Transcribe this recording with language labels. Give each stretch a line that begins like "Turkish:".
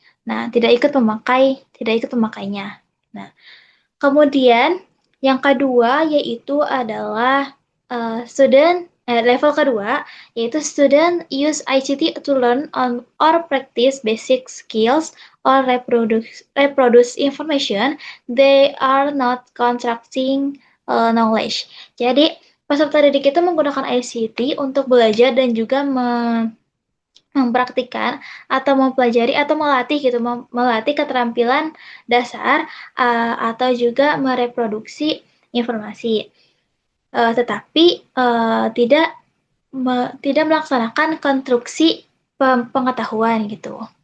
Indonesian: Nah, tidak ikut memakainya. Nah, kemudian yang kedua yaitu adalah level kedua yaitu
English: student use ICT to learn on or practice basic skills or reproduce information. They are not constructing knowledge.
Indonesian: Jadi peserta didik itu menggunakan ICT untuk belajar dan juga mempraktikkan atau mempelajari atau melatih gitu, melatih keterampilan dasar atau juga mereproduksi informasi. Tetapi tidak tidak melaksanakan konstruksi pengetahuan gitu.